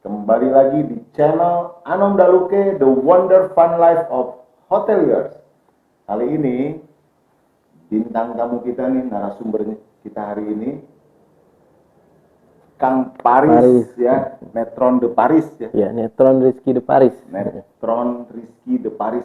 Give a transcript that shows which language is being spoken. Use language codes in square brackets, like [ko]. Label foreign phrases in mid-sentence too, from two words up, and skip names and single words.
[id] Kembali lagi di channel Anom Daluke, The Wonder Fun Life of Hoteliers. Kali ini bintang tamu kita nih, narasumber kita hari ini, Kang Paris, ya, Netron de Paris ya. Ya, Netron Rizky de Paris. Netron Rizky de Paris.